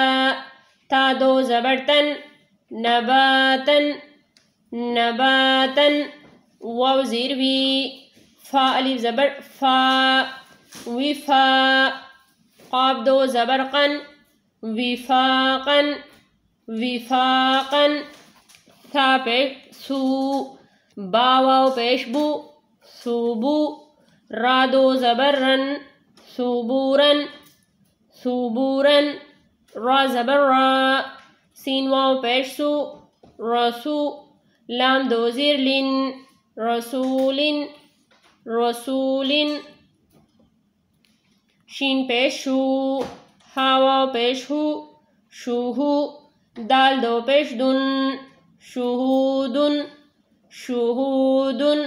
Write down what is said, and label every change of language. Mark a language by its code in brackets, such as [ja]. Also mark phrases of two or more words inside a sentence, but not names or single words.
[ur] تا دو زبر تن، نباتن، نباتن، واو زیر وی، فا الف زبر فا، وفا، قاف دو زبر قن، وفاقن، وفاقن، ثا پیش سو، با واو پیش بو، سوبو، را دو زبر رن، سوبورن، سوبورن، را زبر را، سین واو پیش سو، رسو، لام دو زیر لن، رسولن، رسولن، شین پیش شو، ہا واو پیش ہو، شوہو، دال دو پیش دن، شہودن، شہودن،